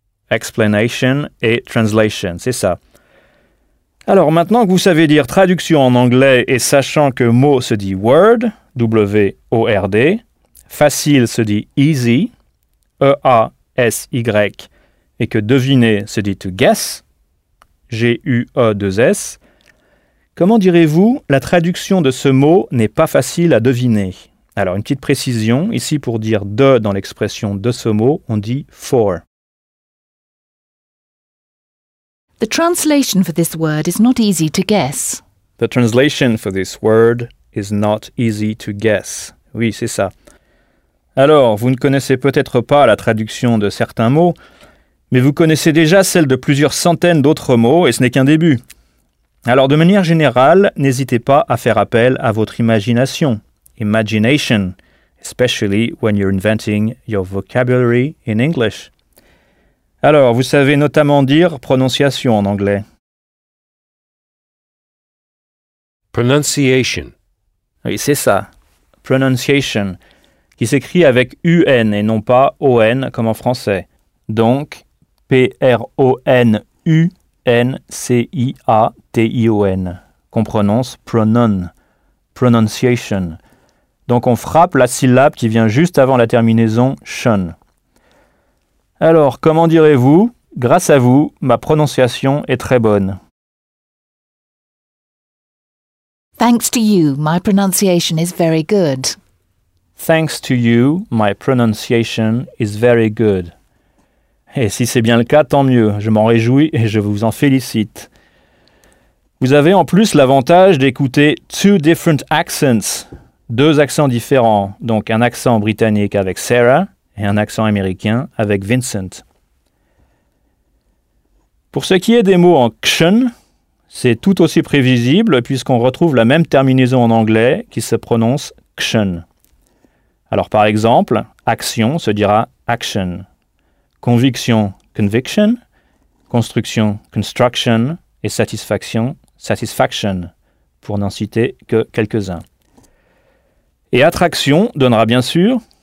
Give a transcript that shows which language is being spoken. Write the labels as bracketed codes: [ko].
[fr] Explanation et translation, c'est ça. Alors, maintenant que vous savez dire traduction en anglais et sachant que mot se dit word, W-O-R-D, facile se dit easy, E-A, S-Y, et que deviner se dit to guess, G-U-E-2-S, Comment direz-vous, la traduction de ce mot n'est pas facile à deviner? Alors, une petite précision, ici pour dire « de » dans l'expression « de ce mot », on dit « for ». [en] The translation for this word is not easy to guess. The translation for this word is not easy to guess. [fr] Oui, c'est ça. Alors, vous ne connaissez peut-être pas la traduction de certains mots, mais vous connaissez déjà celle de plusieurs centaines d'autres mots, et ce n'est qu'un début. Alors, de manière générale, n'hésitez pas à faire appel à votre imagination. [en] Imagination, especially when you're inventing your vocabulary in English. [fr] Alors, vous savez notamment dire prononciation en anglais. [en] Pronunciation. [fr] Oui, c'est ça. Pronunciation, qui s'écrit avec UN et non pas ON comme en français. Donc, PRONUNCIATION, qu'on prononce pronon, pronunciation. Donc, on frappe la syllabe qui vient juste avant la terminaison shun. Alors, comment direz-vous? Grâce à vous, ma prononciation est très bonne. [en] Thanks to you, my pronunciation is very good. Thanks to you, my pronunciation is very good. [fr] Et si c'est bien le cas, tant mieux. Je m'en réjouis et je vous en félicite. Vous avez en plus l'avantage d'écouter [en] two different accents, [fr] deux accents différents, donc un accent britannique avec Sarah et un accent américain avec Vincent. Pour ce qui est des mots en kshun, c'est tout aussi prévisible puisqu'on retrouve la même terminaison en anglais qui se prononce kshun. Alors par exemple, action se dira action. Conviction, conviction. Construction, construction. Et satisfaction, satisfaction. Pour n'en citer que quelques-uns. Et attraction donnera bien sûr...